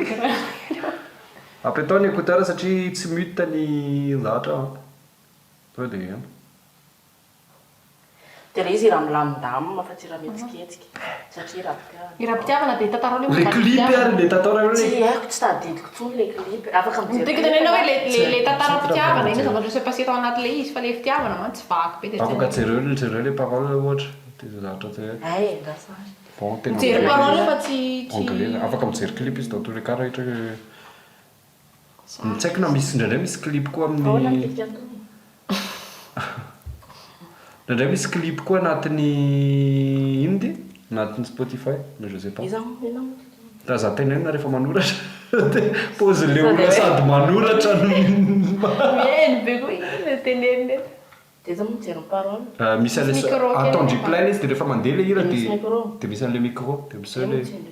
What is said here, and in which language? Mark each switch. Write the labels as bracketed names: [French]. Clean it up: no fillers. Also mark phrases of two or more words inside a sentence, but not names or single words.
[Malagasy] Apetao ny écouteur satria tsy mute ny zavatra. Tonga dia ihany. Dia le izy ira-milamindamina fa tsy ira-mihetsiketsika. Satria ira-pitiavana. Miram-pitiavana dia tantarao le Le clip ary le tantara eo Tsy le. haiko tsy tadidiko tsony le clip. Afaka mijery. [French] Dès que [Malagasy] tenena hoe le tantaram-pitiavana iny zavatra [French] se passé [Malagasy] tao anatin'ilay izy fa le fitiavana man tsy vaky be dia Afaka jereo le parole ohatra. Dia zavatra tsy haiko. Ay, ndrasa. Bon, tena mijery parole fa tsy anglais. Afaka mijery clip izy [French] dans tous les cas [Malagasy] rehetra. Tsy haiko na misy indraindray misy clip koa Ahoana amin'ny... mitika an'itony? Indraindray misy clip koa anatin'ny ino ty? Anatin'ny Spotify, [French] mais je sais pas. [Malagasy] Iza mo? Raha za tenenina rehefa manoratra. Pose le olona sady manoratra no... mihaino be koa iny le tenenina. Dia iza mo mijery ny parole? Misy an'le Micro kely. attendu plein izy dia rehefa mandeha le hira Misy micro. dia misy an'le micro dia misy le...